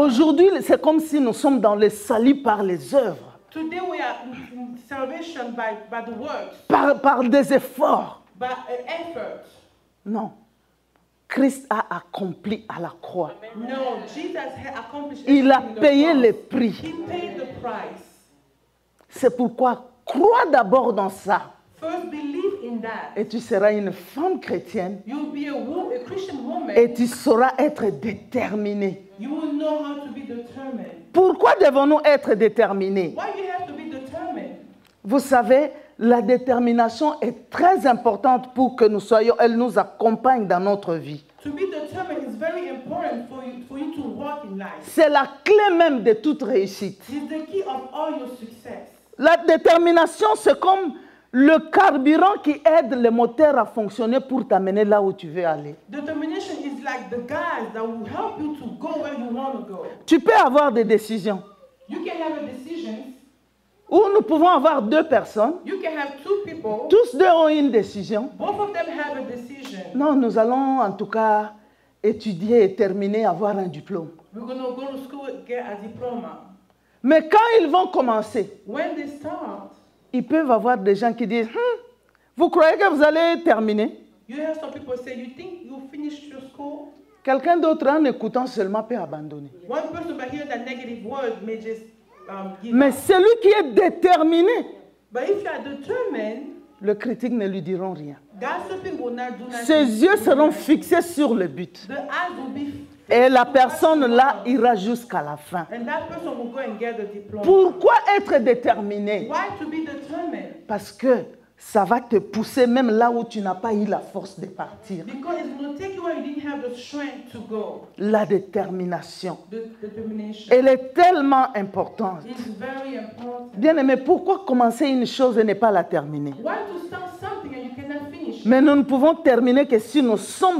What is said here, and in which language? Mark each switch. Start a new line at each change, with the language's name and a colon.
French: Aujourd'hui, c'est comme si nous sommes dans le salut par les œuvres,
English: Today we are in salvation by the works,
French: par des efforts.
English: by effort.
French: Non. Christ a accompli à la croix.
English: No, Jesus had accomplished
French: Il a
English: everything in the
French: payé
English: cross.
French: le prix.
English: He paid the price.
French: C'est pourquoi crois d'abord dans ça.
English: First, believe in that.
French: Et tu seras une femme chrétienne.
English: You'll be a Christian woman.
French: Et tu sauras être déterminée.
English: You will know how to be determined.
French: Pourquoi devons-nous être déterminés?
English: Why you have to be determined?
French: Vous savez, la détermination est très importante pour que nous soyons, elle nous accompagne dans notre vie.
English: To be determined is very important for you to walk in life.
French: C'est la clé même de toute réussite.
English: It's the key of all your success.
French: La détermination, c'est comme le carburant qui aide le moteur à fonctionner pour t'amener là où tu veux aller.
English: Determination is like the gas that will help you to go where you want to go.
French: Tu peux avoir des décisions.
English: You can have a decision.
French: Ou nous pouvons avoir deux personnes.
English: You can have two people.
French: Tous deux ont une décision.
English: Both of them have a decision.
French: Non, nous allons en tout cas étudier et terminer, avoir un diplôme.
English: We're going to go to school and get a diploma.
French: Mais quand ils vont commencer,
English: When they start,
French: ils peuvent avoir des gens qui disent vous croyez que vous allez terminer?
English: you have some people say, you think you finished your school?
French: Quelqu'un d'autre, en écoutant seulement, peut abandonner.
English: One person by hearing that negative word may just give
French: Mais
English: up.
French: celui qui est déterminé,
English: But if you are determined,
French: le critique ne lui diront rien.
English: gossiping will not do nothing.
French: Ses yeux seront fixés sur le but.
English: The eyes will be
French: Et la personne là ira jusqu'à la fin.
English: and that person will go and get the diploma.
French: Pourquoi être déterminé?
English: Why to be determined?
French: Parce que ça va te pousser même là où tu n'as pas eu la force de partir.
English: Because it's going to take you where you didn't have the strength to go.
French: La détermination,
English: The determination.
French: elle est tellement importante.
English: It's very important.
French: Bien-aimé, pourquoi commencer une chose et ne pas la terminer?
English: Why to start something and you cannot finish?
French: Mais nous ne pouvons terminer que si nous sommes